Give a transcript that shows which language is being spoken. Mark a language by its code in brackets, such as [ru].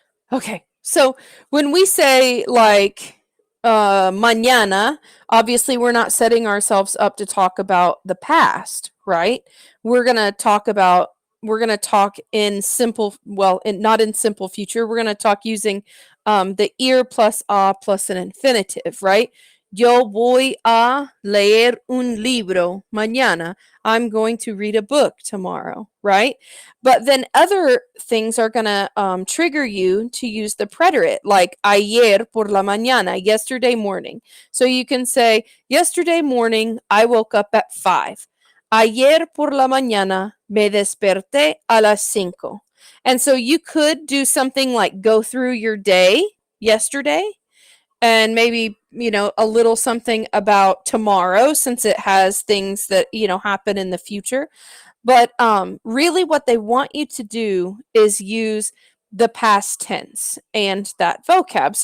[en] Okay. So when we say like mañana, obviously we're not setting ourselves up to talk about the past, right? We're going to talk about we're going to talk in simple not in simple future. We're going to talk using the ir plus a plus an infinitive, right? [es] Yo voy a leer un libro mañana. [en] I'm going to read a book tomorrow, right? But then other things are going to trigger you to use the preterite, like [es] ayer por la mañana, [en] yesterday morning. So you can say, yesterday morning, I woke up at 5. [es] Ayer por la mañana me desperté a las 5. [en] And so you could do something like go through your day yesterday and maybe, a little something about tomorrow since it has things that, happen in the future. But really, what they want you to do is use the past tense and that vocab.